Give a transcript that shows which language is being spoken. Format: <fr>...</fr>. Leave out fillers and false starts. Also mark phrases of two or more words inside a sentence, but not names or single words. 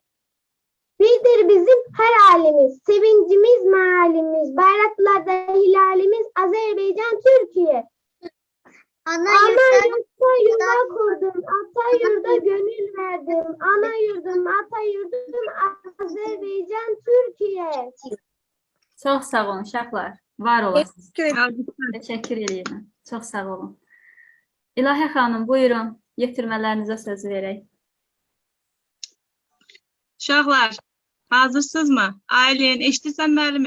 <tr>Birdir bizim her halimiz, sevincimiz, mealimiz, bayraklarda hilalimiz, Azerbaycan Türkiye. Ana yurtta yuva kurdum, ata yurda gönül verdim. Ana yurdum, ata yurdum, Azerbaycan Türkiye.</tr> <az>Çox sağ olun uşaqlar. Var olasınız.</az> <tr>Teşekkür ederim.</tr> <az>Alqışlar. Təşəkkür edirəm. Çox sağ olun. İlahə xanım, buyurun. Yetirmələrinizə söz verək. Uşaqlar, hazırsınızmı? Aylin, eşidirsən müəllimi?</az>